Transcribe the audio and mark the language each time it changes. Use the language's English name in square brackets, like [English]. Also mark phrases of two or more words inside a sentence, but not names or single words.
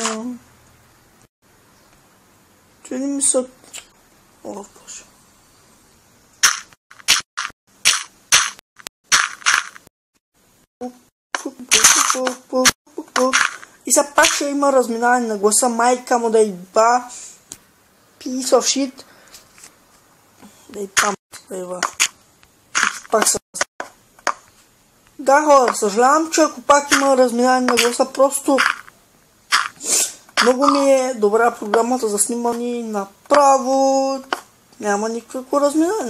[Bulgarian] Че не ми са... О, боже. И сега пак ще има разминаване на гласа. Майка му да иба. [English] Piece of shit. [Bulgarian] Да и там. Да иба. Пак са... Да, хора, съжалявам, че ако пак има разминаване на гласа, просто... Много ми е добра програмата за снимане, направо няма никакво разминаване.